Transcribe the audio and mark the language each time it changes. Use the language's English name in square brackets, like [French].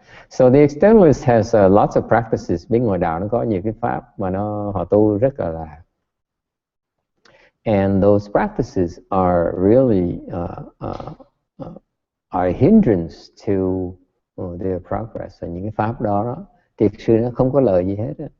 [English] So the externalist has lots of practices. [Vietnamese] Bên ngoài đạo nó có nhiều cái pháp mà họ tu rất là lạ. [English] And those practices are really are a hindrance to their progress. [Vietnamese] Và những cái pháp đó thiệt sự nó không có lợi gì hết.